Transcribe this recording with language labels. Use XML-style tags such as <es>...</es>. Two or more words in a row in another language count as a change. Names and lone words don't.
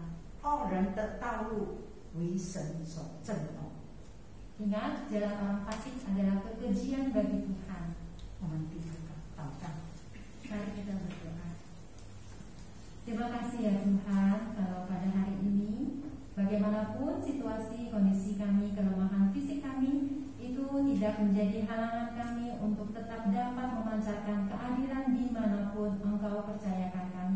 <zh>恶人的道路为神所震动。</zh> <id>Ingat, jalan orang fasik adalah kekejian bagi Tuhan.</id> <zh>我们低头祷告。</zh> <id>Mari kita berdoa. Terima kasih ya Tuhan, kalau pada hari ini bagaimanapun situasi, kondisi kami, kelemahan fisik kami itu tidak menjadi halangan kami untuk tetap dapat memancarkan keadilan dimanapun Engkau percayakan kami.</id>